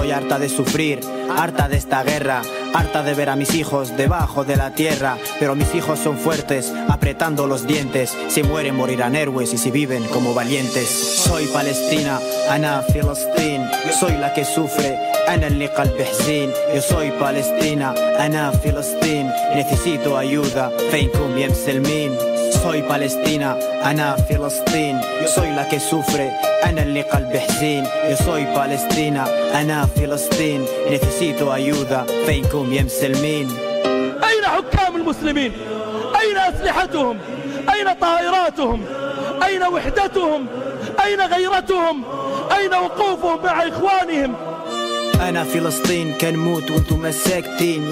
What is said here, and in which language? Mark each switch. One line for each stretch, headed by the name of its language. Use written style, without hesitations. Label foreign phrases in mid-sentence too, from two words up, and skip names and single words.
Spanish: Estoy harta de sufrir, harta de esta guerra, Harta de ver a mis hijos debajo de la tierra, pero mis hijos son fuertes, apretando los dientes. Si mueren morirán héroes y si viven como valientes. Soy Palestina,
Arabic: أنا فلسطين.
Spanish: Yo soy la que sufre,
Arabic: أنا اللي قلبي حزين.
Spanish: Yo soy Palestina,
Arabic: أنا فلسطين.
Spanish: Necesito ayuda,
Arabic: فينكم يا مسلمين.
Spanish: Soy Palestina,
Arabic: أنا فلسطين.
Spanish: Yo soy la que sufre,
Arabic: أنا اللي قلبي حزين.
Spanish: Yo soy Palestina,
Arabic: أنا فلسطين.
Spanish: Necesito ayuda,
Arabic: فينكم يا مسلمين. أين حكام المسلمين؟ أين أسلحتهم؟ أين طائراتهم؟ أين وحدتهم؟ أين غيرتهم؟ أين وقوفهم مع إخوانهم؟ أنا فلسطين كنموت وانتم ما ساكتين.